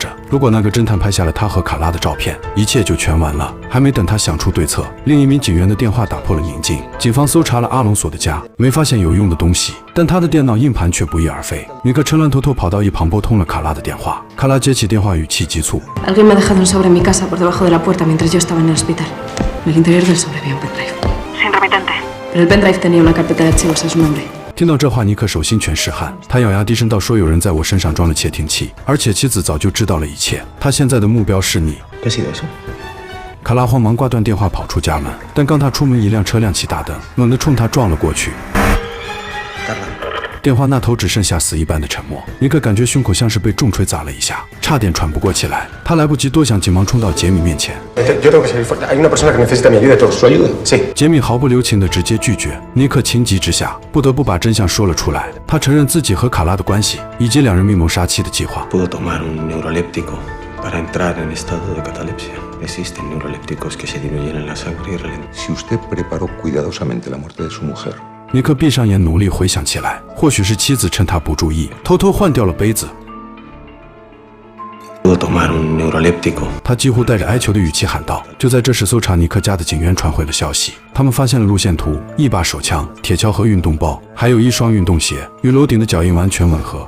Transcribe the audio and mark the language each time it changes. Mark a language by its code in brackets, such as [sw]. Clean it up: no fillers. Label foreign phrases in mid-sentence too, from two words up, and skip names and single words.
[zh] 如果那个侦探拍下了他和卡拉的照片，一切就全完了。还没等他想出对策，另一名警员的电话打破了宁静。警方搜查了阿隆索的家，没发现有用的东西，但他的电脑硬盘却不翼而飞。尼克趁乱偷偷跑到一旁拨通了卡拉的电话。卡拉接起电话，语气急促。 [es] Alguien me ha dejado un sobre en mi casa por debajo de la puerta mientras yo estaba en el hospital. En el interior del sobre había un pendrive. Sin remitente. Pero el pendrive tenía una carpeta de archivos a su nombre. [zh] 听到这话，尼克手心全是汗，他咬牙低声道，说有人在我身上装了窃听器，而且妻子早就知道了一切，他现在的目标是你。卡拉慌忙挂断电话，跑出家门，但刚他出门，一辆车亮起大灯，猛地冲他撞了过去。电话那头只剩下死一般的沉默。尼克感觉胸口像是被重锤砸了一下，差点喘不过气来。他来不及多想，急忙冲到杰米面前。杰米毫不留情地直接拒绝。尼克情急之下，不得不把真相说了出来。他承认自己和卡拉的关系，以及两人密谋杀妻的计划。 [es] Si usted preparó cuidadosamente la muerte de su mujer, [zh] 尼克闭上眼，努力回想起来，或许是妻子趁他不注意，偷偷换掉了杯子。他几乎带着哀求的语气喊道。就在这时，搜查尼克家的警员传回了消息，他们发现了路线图、一把手枪、铁锹和运动包，还有一双运动鞋，与楼顶的脚印完全吻合。